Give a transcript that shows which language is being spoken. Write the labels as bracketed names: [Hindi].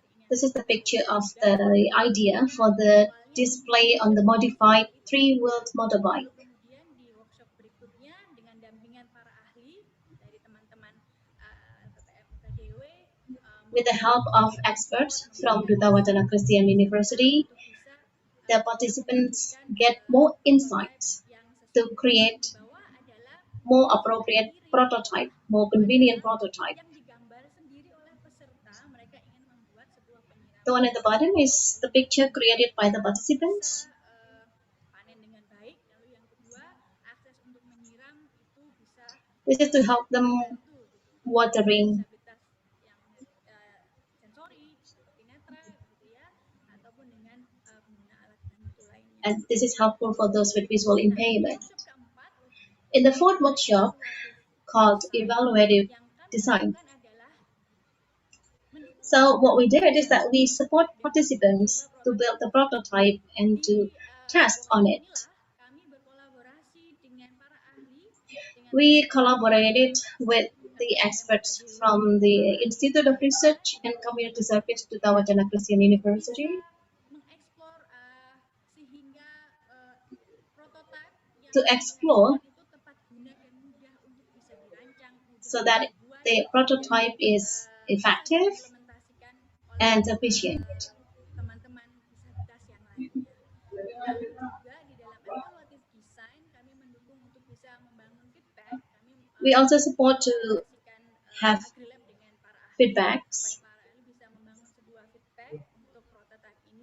[English] This is the picture of the idea for the display on the modified three-wheeled motorbike. [Indonesian] Kemudian di workshop berikutnya dengan dampingan para ahli dari teman-teman LPPM UKDW [English] With the help of experts from Duta Wacana Christian University, the participants get more insights to create more appropriate prototype, more convenient prototype. [Indonesian] yang digambar sendiri oleh peserta. Mereka ingin membuat sebuah penyiraman. [English] The one at the bottom is the picture created by the participants. [Indonesian] Panen dengan baik. Lalu yang kedua, akses untuk menyiram itu bisa [English] This is to help them [Indonesian] dibantu gitu. [English] watering, [Indonesian] Disabilitas yang sensori seperti netra gitu ya, ataupun dengan pengguna alat bantu lainnya. [English] and this is helpful for those with visual impairment. [Indonesian] Workshop keempat, [English] In the fourth workshop, called Evaluative Design, so what we did is that we support participants to build the prototype and to test on it. [Indonesian] kami berkolaborasi dengan para ahli, [English] We collaborated with the experts from the Institute of Research and Community Service Duta Wacana Christian University [Indonesian] mengeksplor sehingga prototipe yang [English] to explore [Indonesian] itu tepat guna dan mudah untuk bisa dirancang, mudah [English] so that the prototype is effective [Indonesian] diimplementasikan oleh [English] and efficient. [Indonesian] teman-teman disabilitas yang lainnya. Lalu juga di dalam evaluative design kami mendukung untuk bisa membangun feedback. Kami [English] We also support to have [Indonesian] Agrilab dengan para ahli [English] feedbacks [Indonesian] supaya para ahli bisa membangun sebuah feedback untuk prototipe ini.